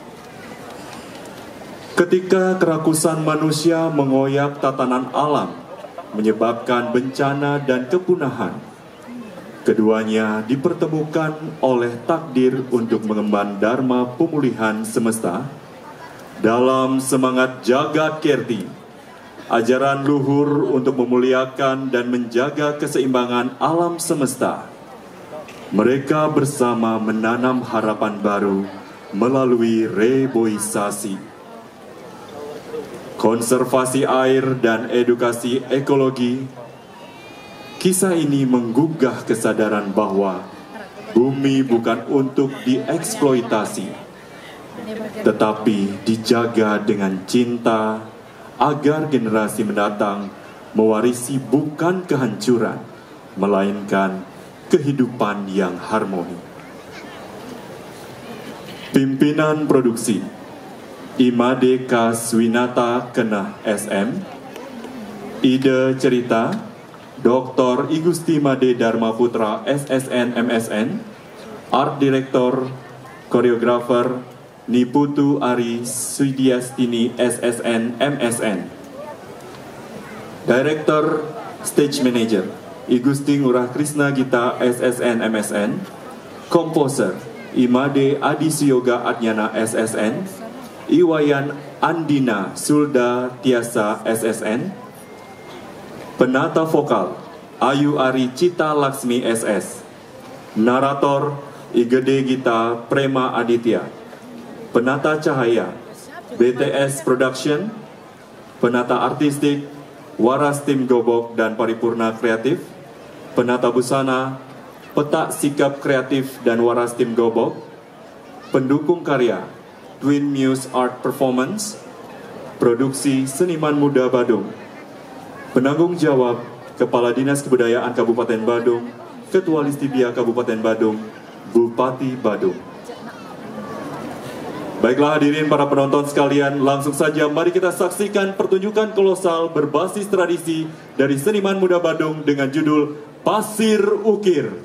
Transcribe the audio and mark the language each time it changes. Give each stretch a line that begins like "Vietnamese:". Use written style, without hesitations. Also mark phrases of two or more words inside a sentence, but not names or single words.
Indonesian: Ketika kerakusan manusia mengoyak tatanan alam, menyebabkan bencana dan kepunahan, keduanya dipertemukan oleh takdir untuk mengemban dharma pemulihan semesta. Dalam semangat Jagat Kerti, ajaran luhur untuk memuliakan dan menjaga keseimbangan alam semesta, mereka bersama menanam harapan baru melalui reboisasi, konservasi air dan edukasi ekologi. Kisah ini menggugah kesadaran bahwa bumi bukan untuk dieksploitasi, tetapi dijaga dengan cinta agar generasi mendatang mewarisi bukan kehancuran, melainkan kehidupan yang harmoni. Pimpinan produksi Imade Kaswinata Kenah SM. Ide cerita Dr. Igusti Made Dharma Putra SSN MSN.
English: Art Director
Indonesian: Koreografer Niputu Ari Sudiastini SSN MSN.
English: Director Stage Manager
Indonesian: Igusti Ngurah Krisna Gita SSN MSN. Komposer Imade Adisyoga Adnyana SSN. Iwayan Andina Sulda Tiasa SSN. Penata vokal Ayu Ari Cita Laksmi SS. Narator Igede Gita Prema Aditya. Penata cahaya BTS Production. Penata artistik Waras Tim Gobok dan Paripurna Kreatif. Penata busana Petak Sikap Kreatif dan Waras Tim Gobok. Pendukung karya Twin Muse Art Performance. Produksi Seniman Muda Badung. Penanggung jawab Kepala Dinas Kebudayaan Kabupaten Badung, Ketua Listibia Kabupaten Badung, Bupati Badung. Baiklah hadirin para penonton sekalian, langsung saja mari kita saksikan pertunjukan kolosal berbasis tradisi dari Seniman Muda Badung dengan judul Pasir Ukir.